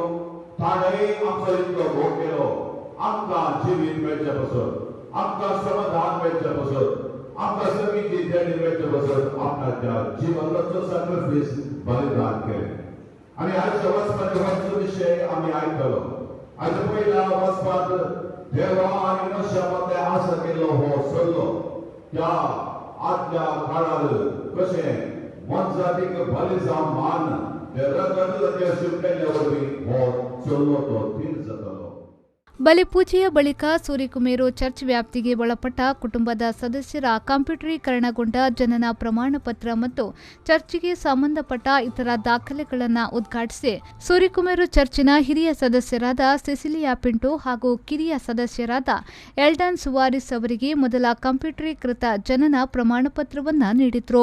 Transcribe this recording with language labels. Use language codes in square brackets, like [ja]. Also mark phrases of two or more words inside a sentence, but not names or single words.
[kok] ताणें आमचो इतलो भोग केलो. आमकां जिवीत मेळचे पासून, आमकां समाधान मेळचे पासून, आमकां सगळी देणी मेळचे पासून आपणाच्या जिवनाचो सॅक्रिफायस बलिदान केलें. आनी आयच्या वचपाचे हो विशय आमी आयकलो. आयच्या पयल्या वचपाक देवा आनी मनशा मदले आसा केल्लो हो सल्लो त्या आदल्या काळार कशें मनजातीक बली जावन मान [kn] ಬಲಿಪೂಜೆಯ ಬಳಿಕ ಸೂರಿಕುಮೇರು ಚರ್ಚ್ ವ್ಯಾಪ್ತಿಗೆ ಒಳಪಟ್ಟ ಕುಟುಂಬದ ಸದಸ್ಯರ ಕಂಪ್ಯೂಟರೀಕರಣಗೊಂಡ ಜನನ ಪ್ರಮಾಣ ಪತ್ರ ಮತ್ತು ಚರ್ಚ್ಗೆ ಸಂಬಂಧಪಟ್ಟ ಇತರ ದಾಖಲೆಗಳನ್ನು ಉದ್ಘಾಟಿಸಿ ಸೂರಿಕುಮೇರು ಚರ್ಚಿನ ಹಿರಿಯ ಸದಸ್ಯರಾದ ಸಿಸಿಲಿಯಾ ಪಿಂಟೋ ಹಾಗೂ ಕಿರಿಯ ಸದಸ್ಯರಾದ ಎಲ್ಡನ್ ಸುವಾರಿಸ್ ಅವರಿಗೆ ಮೊದಲ ಕಂಪ್ಯೂಟರೀಕೃತ ಜನನ ಪ್ರಮಾಣ ಪತ್ರವನ್ನು ನೀಡಿದರು.